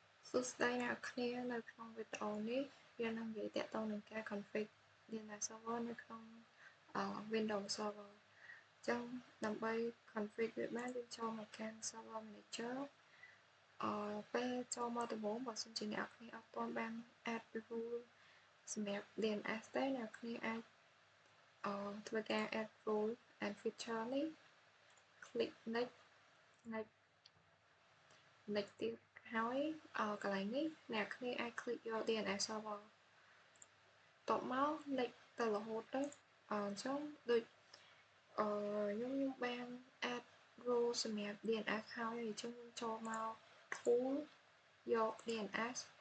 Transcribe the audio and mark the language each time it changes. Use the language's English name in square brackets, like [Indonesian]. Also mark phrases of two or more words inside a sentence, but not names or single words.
[Khmer] សួស្តីអ្នកគ្នានៅក្នុងវីដេអូនេះយើងនឹងនិយាយទាក់ទងនឹងការ [English] config DNS server [Khmer] នៅក្នុង [English] Windows Server [Khmer] អញ្ចឹងដើម្បី config វាបានយើងចូលមកកាន់ [English] Server Manager [Khmer] ពេលចូលមកដំបូងបើសិនជាអ្នកគ្នាអត់ទាន់បាន [English] add rule [Khmer] សម្រាប់ DNS ទេអ្នកគ្នាអាចធ្វើការ [English] add rule and feature [Khmer] នេះ [English] click next [Khmer] next ទៀតហើយកន្លែងនេះអ្នកគ្នាអាច click យក [English] DNS server [Khmer] តបមក next ទៅរហូតទៅអញ្ចឹងដូចខ្ញុំបាន [English] add rule [Khmer] សម្រាប់ DNS ហើយអញ្ចឹងខ្ញុំចូលមក tool យក DNS